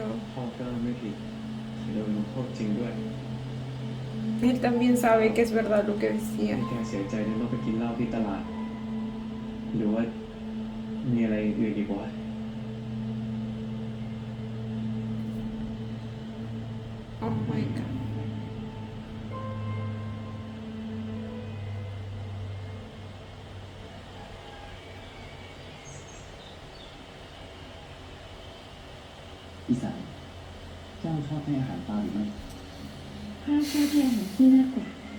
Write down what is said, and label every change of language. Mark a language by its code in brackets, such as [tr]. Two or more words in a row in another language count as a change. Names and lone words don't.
[th] พ่อก็ไม่ผิดโดนลงโทษจริงด้วย [es] Él también sabe que es verdad lo que decía. [th] แกเสียใจที่ต้องไปกินเหล้าที่ตลาด หรือว่ามีอะไรอื่นอีกวะ [en] Oh my god. [th] อีสานเจ้าชอบให้อาหารปลาหรือไม่ ข้าชอบให้อาหารที่น่ากว่า